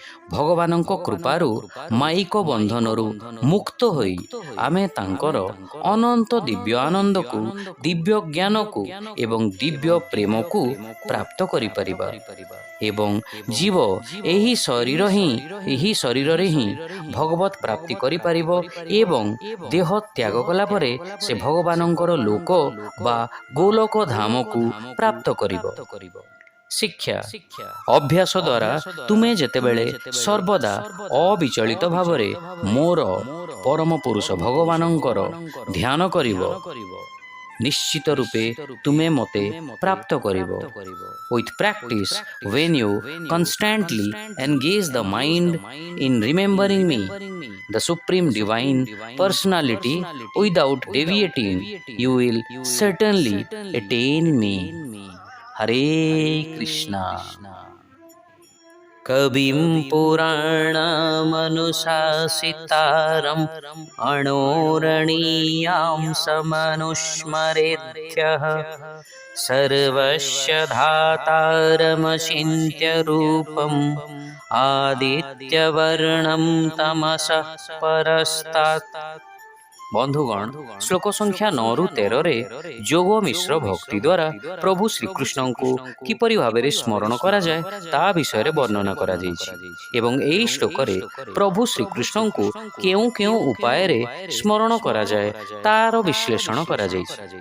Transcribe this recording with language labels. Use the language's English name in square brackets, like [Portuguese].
[Odia] ଭଗବାନଙ୍କ କୃପାରୁ ମାଇକ ବନ୍ଧନରୁ ମୁକ୍ତ ହୋଇ ଆମେ ତାଙ୍କର ଅନନ୍ତ ଦିବ୍ୟ ଆନନ୍ଦକୁ, ଦିବ୍ୟ ଜ୍ଞାନକୁ ଏବଂ ଦିବ୍ୟ ପ୍ରେମକୁ ପ୍ରାପ୍ତ କରିପାରିବା ଏବଂ ଜୀବ ଏହି ଶରୀରରେ ହିଁ ଭଗବତ ପ୍ରାପ୍ତି କରିପାରିବ ଏବଂ ଦେହ ତ୍ୟାଗ କଲା ପରେ ସେ ଭଗବାନଙ୍କର ଲୋକ ବା ଗୋଲୋକ ଧାମକୁ ପ୍ରାପ୍ତ କରିବ। ଶିକ୍ଷା ଅଭ୍ୟାସ ଦ୍ୱାରା ତୁମେ ଯେତେବେଳେ ସର୍ବଦା ଅବିଚଳିତ ଭାବରେ ମୋର ପରମ ପୁରୁଷ ଭଗବାନଙ୍କର ଧ୍ୟାନ କରିବ, ନିଶ୍ଚିତ ରୂପେ ତୁମେ ମୋତେ ପ୍ରାପ୍ତ କରିବ। [English] With practice, when you constantly engage the mind in remembering me, the Supreme Divine Personality, without deviating, you will certainly attain me. [Sanskrit] Hare Krishna. कविं पुराणमनुशासितारम् अणोरणीयां समनुस्मरेद्यः सर्वस्य धातारमचिन्त्य रूपम् आदित्यवर्णं तमसः परस्तात्। [Odia] ବନ୍ଧୁଗଣ, ଶ୍ଲୋକ ସଂଖ୍ୟା 9ରୁ 13ରେ ଯୋଗ ମିଶ୍ର ଭକ୍ତି ଦ୍ୱାରା ପ୍ରଭୁ ଶ୍ରୀକୃଷ୍ଣଙ୍କୁ କିପରି ଭାବରେ ସ୍ମରଣ କରାଯାଏ ତା ବିଷୟରେ ବର୍ଣ୍ଣନା କରାଯାଇଛି ଏବଂ ଏହି ଶ୍ଲୋକରେ ପ୍ରଭୁ ଶ୍ରୀକୃଷ୍ଣଙ୍କୁ କେଉଁ କେଉଁ ଉପାୟରେ ସ୍ମରଣ କରାଯାଏ ତାର ବିଶ୍ଳେଷଣ କରାଯାଇଛି।